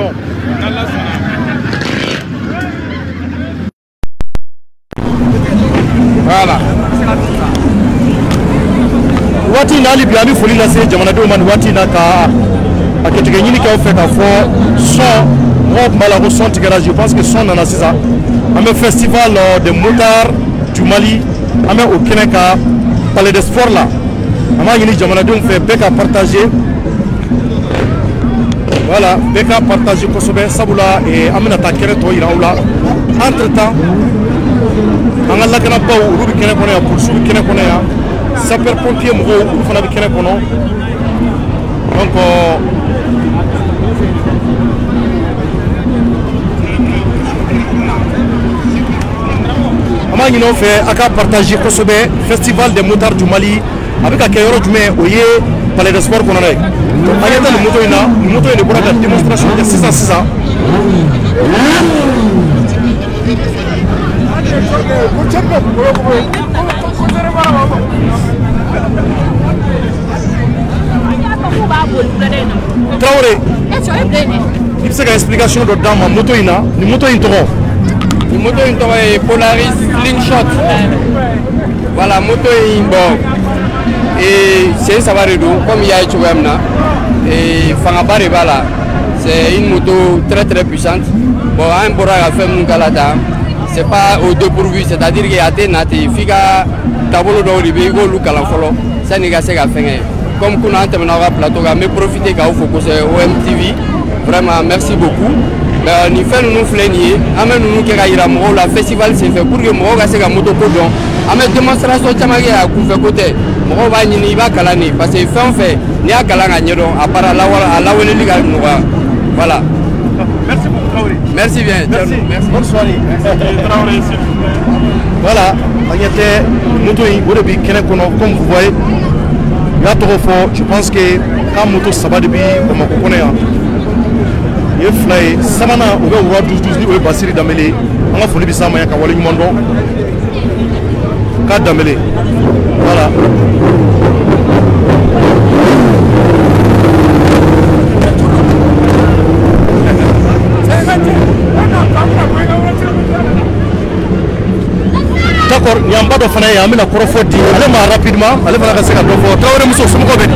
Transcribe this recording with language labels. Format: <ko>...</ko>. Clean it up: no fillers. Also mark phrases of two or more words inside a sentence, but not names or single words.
<fr>Voilà.</fr> <bm>Wati nali bi ami foli lase jamanadenw ma wati na ka aketige ɲini k'aw fɛ k'a fɔ son mɔgɔw tun b'a la ko son tigɛra</bm> <fr>je pense que</fr> <bm>son nana sisan an bɛ festival de motards du Mali an bɛ o kɛnɛ ka palais de sport la an b'a ɲini jamanadenw fɛ bɛɛ ka partager voilà bɛɛ ka partager kosɛbɛ sabula an bɛna taa kɛnɛ tɔ yira aw la</bm> <fr>entre temps</fr> <bm>an ka lakanabaw olu bɛ kɛnɛ kɔnɔ yan polisiw bɛ kɛnɛ kɔnɔ yan</bm> <fr>sapeur pompier</fr> <bm>mɔgɔw olu fana bɛ kɛnɛ kɔnɔ donc an b'a ɲini aw fɛ a ka partager kosɛbɛ festival des motards du Mali a bɛ ka kɛ yɔrɔ jumɛn o ye palais de sport kɔnɔ dɛ donc an ɲɛ tɛ nin moto in na nin moto in de bɔra ka démonstration kɛ sisan Traoré, il bɛ se ka explication dɔ d'an ma moto in na ni moto in tɔgɔ. Ni moto in tɔgɔ ye Polaris Slingshot. Voilà moto in bon sen saba de don comme y'a ye cogoya min na fangaba de b'a la</bm> <fr>c'est une moto très très puissante</fr> <bm>bon an bɔra ka fɛn minnu k'a la tan c'est</bm> <fr>pas au dépourvu c'est-à-dire que</fr> <bm>a tɛ na ten f'i ka taabolo dɔw de bɛ i k'olu kalan fɔlɔ sanni i ka se ka fɛn kɛ comme kunun an tɛmɛna aw ka plateau kan n bɛ profiter k'aw fo kosɛbɛ OMTV</bm> <fr>vraiment merci beaucoup</fr> <bm>nin fɛn ninnu filɛ nin ye an bɛ ninnu kɛ ka yira mɔgɔw la festival senfɛ</bm> <fr>pour que</fr> <bm>mɔgɔw ka se ka moto ko dɔn an bɛ démonstration caman kɛ a kunfɛ ko tɛ mɔgɔw b'a ɲini i b'a kalan de</bm> <fr>parce que</fr> <bm>fɛn o fɛn n'i y'a kalan ka ɲɛdɔn a baara a lawaleli ka nɔgɔya voilà.</bm> <fr>Merci beaucoup Traoré. Merci bien. Merci. Merci. Bonne soirée. Traoré.</fr> <bm>Voilà, an ɲɛ tɛ moto in o de bɛ kɛnɛ kɔnɔ</bm> <fr>comme vous voyez</fr> <bm>n y'a tɔgɔ fɔ</bm> <fr>je pense que</fr> <bm>k'a moto saba de bɛ Bamakɔ kɔnɔ yan ye fila ye sabanan o bɛ Wura 12 ni o ye Basiri Danbele an ka foli bɛ s'a ma yan ka waleɲuman dɔn k'a Danbele voilà. D'accord, ni an ba dɔ fana ye an bɛna kɔrɔfɔ di ale ma rapidement ale fana ka se ka dɔ fɔ Traoré muso somɔgɔw bɛ di.</bm>